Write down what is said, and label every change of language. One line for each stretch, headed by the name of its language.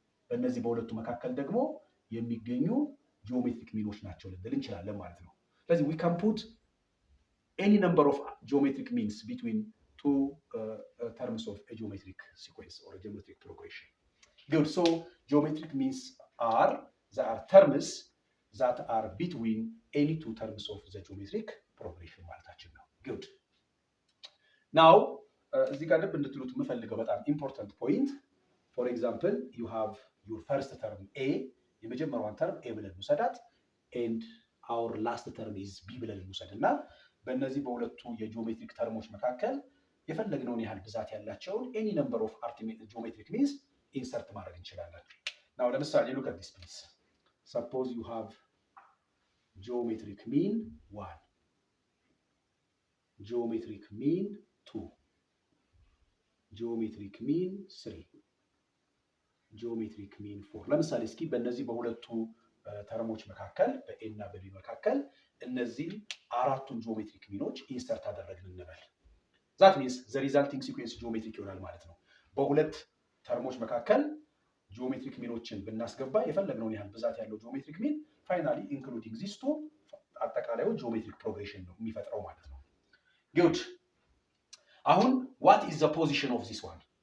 Amharic: በእነዚህ በሁለቱ መካከል ደግሞ የሚገኙ ጂኦሜትሪክ ሚኖች ናቸው ልንል እንችላለን ማለት ነው። ስለዚህ
English: we can put any number of geometric means between 2 terms of a geometric sequence or a geometric progression.
Amharic: Good.
English: So geometric means are terms that are between any 2 terms of the geometric progression
Amharic: ማለታችን ነው።
English: Good.
Amharic: Now እዚህ ጋር ልብ እንድትሉት የምፈልገው በጣም ኢምፖርታንት ፖይንት
English: for example you have your first term a
Amharic: የመጀመሪያዋን ተርም a ብለን እንውሰዳት and our last term is b ብለን እንውሰድና በእነዚህ በሁለቱ የጂኦሜትሪክ ተርሞች መካከል የፈለግነውን ያህል ብዛት ያላቸውን
English: any number of geometric means
Amharic: ኢንሰርት ማድረግ እንችላለን። Now ለምሳሌ
English: look at this please. Suppose you have geometric mean 1, geometric mean 2, geometric mean 3, geometric mean 4.
Amharic: ለምሳሌ እስኪ በእነዚህ በሁለቱ ተርሞች መካከል በኤ እና በቢ መካከል እነዚህ አራቱን ጂኦሜትሪክ ሚኖች ኢንሰርት አደረግን እንበል።
English: that means the resulting sequence geometric
Amharic: ይሆናል ማለት ነው። በሁለት ተርሞች መካከል ጂኦሜትሪክ ሚኖችን ብናስገባ የፈለግነውን ያህል ብዛት ያለው ጂኦሜትሪክ ሚን ፋይናሊ ኢንክሉዲንግ ዚስ ቱ አጠቃላዩ ጂኦሜትሪክ ፕሮግሬሽን ነው የሚፈጥረው ማለት ነው። good አሁን
English: what is the position of this one?